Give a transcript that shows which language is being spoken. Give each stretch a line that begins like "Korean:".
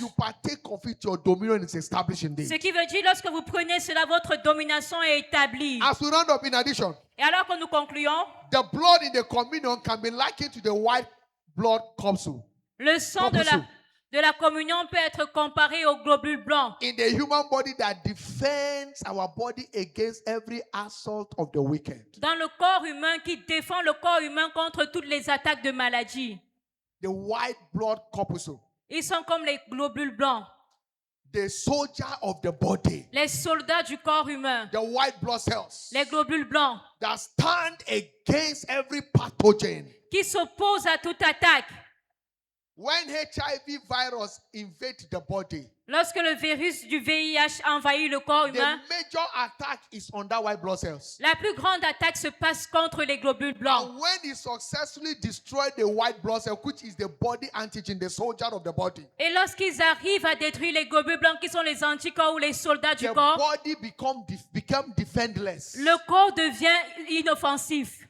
English: you partake of it, your dominion is established indeed.
French: Ce qui veut dire lorsque vous prenez cela, votre domination est établie.
English: As we round up, in addition,
French: Et alors que nous concluons,
English: the blood in the communion can be likened to the white blood capsule.
French: le sang de la communion peut être comparé au globule blanc.
English: In the human body that defends our body against every assault of the wicked.
French: Dans le corps humain qui défend le corps humain contre toutes les attaques de maladie.
English: The white blood corpuscle.
French: Ils sont comme les globules blancs.
English: The soldier of the body.
French: Les soldats du corps humain.
English: The white blood cells.
French: Les globules blancs.
English: That stand against every pathogen.
French: Qui s'opposent à toute attaque.
English: When HIV virus invades the body,
French: Lorsque le virus du VIH envahit le corps
English: the
French: humain,
English: major attack is on that white blood cells.
French: la plus grande attaque se passe contre les globules blancs.
English: And when he successfully destroyed the white blood cell, which is the body antigen, the soldier of the body,
French: Et lorsqu'ils arrivent à détruire les globules blancs qui sont les anticorps ou les soldats du
English: the
French: corps,
English: body become defenseless.
French: le corps devient inoffensif.